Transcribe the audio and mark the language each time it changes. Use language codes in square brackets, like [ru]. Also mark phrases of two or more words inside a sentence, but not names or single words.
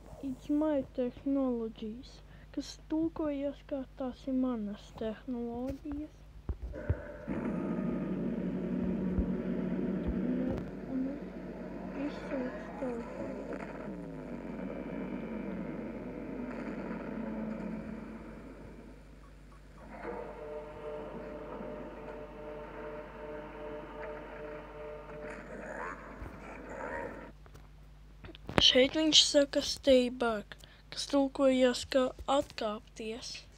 [en] it's my technologies, [lv] kas tulkojas kā tās ir manas tehnoloģijas. Un izsauc telefonu. Šeit viņš saka [en] stay back, [lv] kas tulkojas kā atkāpties.